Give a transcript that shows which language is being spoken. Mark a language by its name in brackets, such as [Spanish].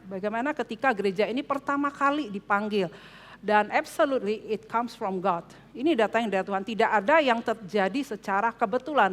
[Indonesian] Bagaimana ketika gereja ini pertama kali dipanggil. [English] Dan absolutely it comes from God. [Indonesian] Ini datang dari Tuhan, tidak ada yang terjadi secara kebetulan.